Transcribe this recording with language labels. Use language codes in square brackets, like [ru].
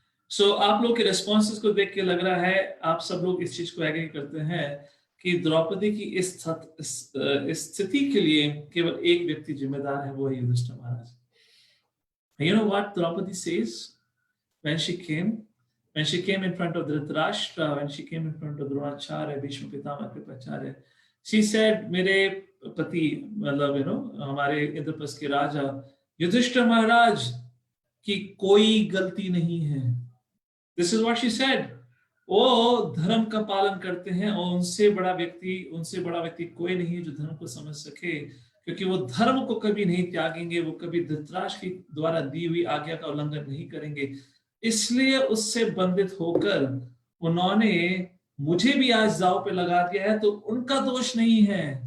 [hi] सो आप लोग के रेस्पॉन्सेस को देख के लग रहा है आप सब लोग इस चीज को एग्री करते हैं कि द्रौपदी की इस स्थिति के लिए केवल एक व्यक्ति जिम्मेदार है, वो है युधिष्ठिर महाराज। [en] You know what Draupadi says when she came in front of Dhritarashtra, when she came in front of Dronacharya, Bhishma Pitama, Kripacharya, she said, [hi] मेरे पति मतलब हमारे इंद्रप्रस्थ के राजा युधिष्ठिर महाराज की कोई गलती नहीं है। [en] This is what she said. [hi] वो धर्म का पालन करते हैं और उनसे बड़ा व्यक्ति कोई नहीं है जो धर्म को समझ सके, क्योंकि वो धर्म को कभी नहीं त्यागेंगे, वो कभी धृतराष्ट्र की द्वारा दी हुई आज्ञा का उल्लंघन नहीं करेंगे। इसलिए उससे बंधित होकर उन्होंने मुझे भी आज दांव पे लगा दिया है, तो उनका दोष नहीं है।